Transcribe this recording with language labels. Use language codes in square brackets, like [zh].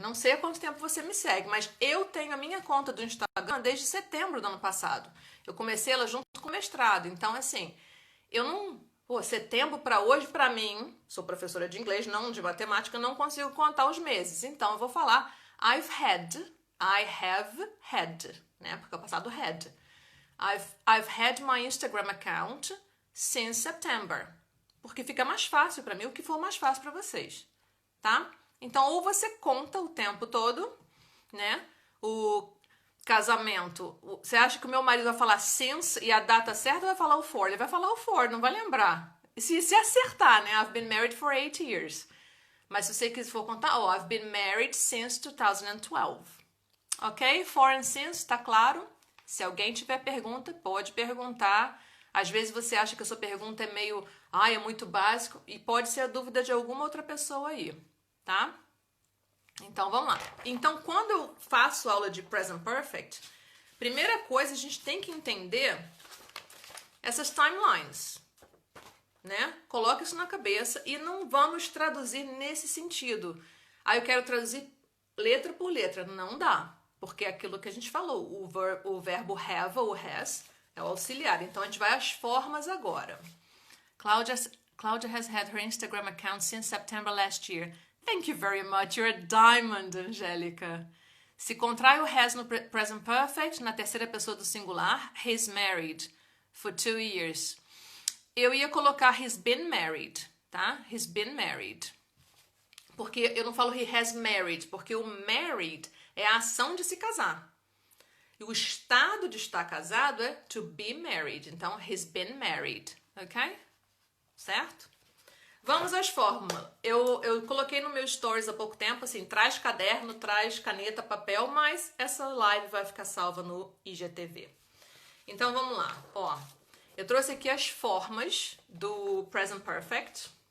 [pt] Não sei há quanto tempo você me segue, mas eu tenho a minha conta do Instagram desde setembro do ano passado. Eu comecei ela junto com o mestrado. Então, assim, eu não... Pô, setembro para hoje, para mim, sou professora de inglês, não de matemática, não consigo contar os meses. Então, eu vou falar [en] I have had, [pt] né? Porque é o passado had. [en] I've had my Instagram account since September. [pt] Porque fica mais fácil para mim, o que for mais fácil para vocês, tá? Então, ou você conta o tempo todo, né? O casamento. Você acha que o meu marido vai falar since e a data certa ou vai falar o for? Ele vai falar o for, não vai lembrar. Se acertar, né? [en] I've been married for 8 years. [pt] Mas se você for contar, [en] I've been married since 2012. [pt] Ok? For and since, tá claro? Se alguém tiver pergunta, pode perguntar. Às vezes você acha que a sua pergunta é meio, é muito básico, e pode ser a dúvida de alguma outra pessoa aí, tá? Então, vamos lá. Então, quando eu faço aula de present perfect, primeira coisa, a gente tem que entender essas timelines, né? Coloca isso na cabeça e não vamos traduzir nesse sentido. Eu quero traduzir letra por letra. Não dá, porque é aquilo que a gente falou. O verbo have ou has é o auxiliar. Então, a gente vai às formas agora. [en] Claudia has had her Instagram account since September last year. Thank you very much. You're a diamond, [pt] Angélica. Se contrai o has no present perfect, na terceira pessoa do singular, [en] he's married for 2 years. [pt] Eu ia colocar [en] he's been married, [pt] tá? He's been married. Porque eu não falo [en] he has married, [pt] porque o married é a ação de se casar. E o estado de estar casado é to be married. Então, [en] he's been married, [pt] ok? Certo? Vamos às fórmulas. Eu coloquei no meu stories há pouco tempo, assim, traz caderno, traz caneta, papel, mas essa live vai ficar salva no IGTV. Então, vamos lá. Eu trouxe aqui as formas do present perfect.